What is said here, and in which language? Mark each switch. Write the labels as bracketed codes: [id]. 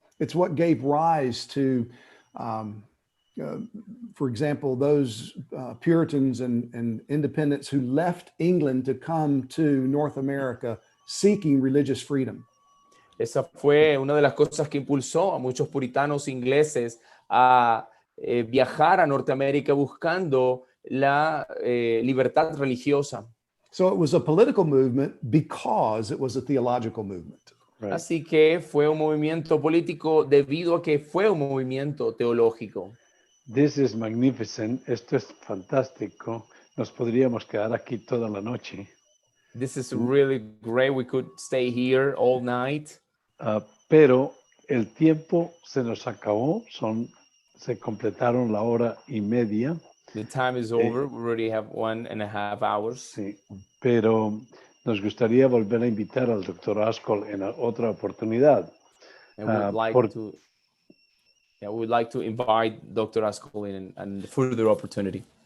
[en] It's what gave rise to, for example, those Puritans and independents who left England to come to North America seeking religious freedom. [es] Esa fue una de las cosas que impulsó a muchos puritanos ingleses a viajar a Norteamérica buscando la libertad religiosa. [en] So it was a political movement because it was a theological movement. Right. [es] Así que fue un movimiento político debido a que fue un movimiento teológico. [en] This is magnificent. [es] Esto es fantástico. Nos podríamos quedar aquí toda la noche. [en] This is really great. We could stay here all night. [es] Pero el tiempo se nos acabó. Se completaron la hora y media. [en] The time is over. We already have 1.5 hours. [es] Sí, pero nos gustaría volver a invitar al doctor Askell en otra oportunidad. [en] And we'd like to invite Dr. Askell in and further opportunity.